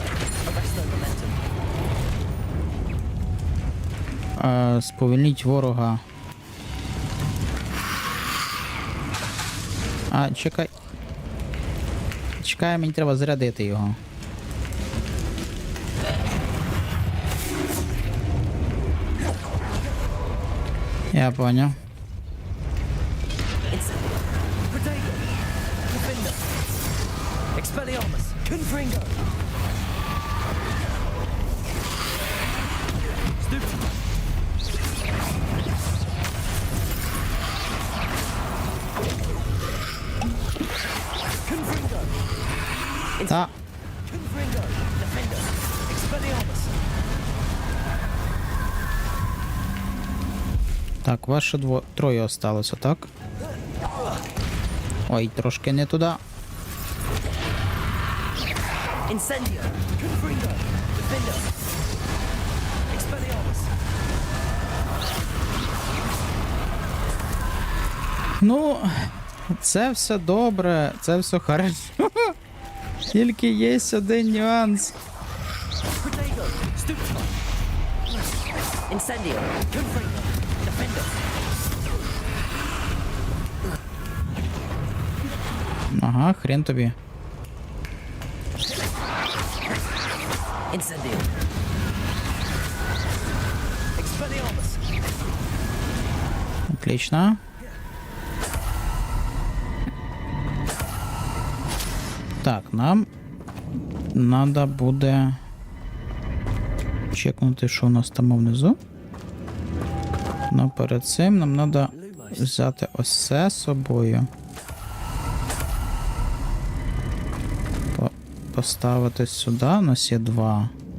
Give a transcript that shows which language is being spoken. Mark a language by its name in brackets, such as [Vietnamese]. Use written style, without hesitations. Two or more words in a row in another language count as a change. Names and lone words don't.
[Ukrainian] Arresto momentum. Сповільніть ворога. А, чекай. Чекай, мені треба зарядити його. Я поняв. Protego. Confringo. Expelliarmus. Confringo. Stupid. Confringo. Та. Confringo. Defender. Expelliarmus. Так, вас ще троє осталося, так? Ой, трошки не туди. Incendio. Confringo. Defender. Expelliarmus. Ну, це все добре, це все хорошо. Тільки є один нюанс. Protego. Stupid. Incendio. Confringo. Defender. Ага, хрен тобі. Incendio. Expelliarmus. Отлично. Так, нам надо буде чекнути, що у нас там внизу. Но перед цим нам треба взяти ось це з собою. Поставити сюди, у нас є два.